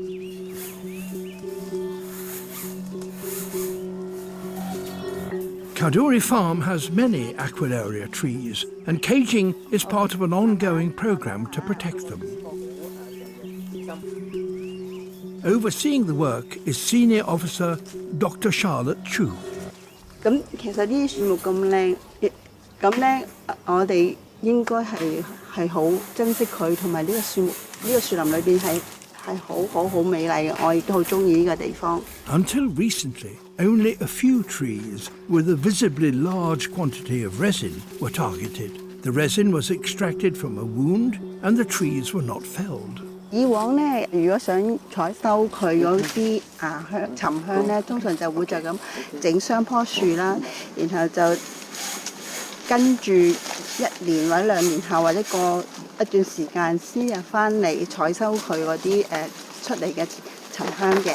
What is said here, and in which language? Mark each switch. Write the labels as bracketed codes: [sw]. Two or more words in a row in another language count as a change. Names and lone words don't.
[en] Kadoorie Farm has many Aquilaria trees, and caging is part of an ongoing program to protect them. Overseeing the work is Senior Officer Dr. Charlotte Chu. [yue] 咁其實呢啲樹木咁靚，咁咧我哋應該係好珍惜佢，同埋呢個樹木呢個樹林裏邊係好美麗嘅，我亦都好中意呢個地方。 [en] Until recently, only a few trees with a visibly large quantity of resin were targeted. The resin was extracted from a wound and the trees were not felled. [yue] 以往咧，如果想採收佢嗰啲沉香咧，通常就會就咁整雙棵樹啦，然後就跟住1年或者2年後或者過一段時間先入翻嚟採收佢嗰啲出嚟嘅沉香嘅。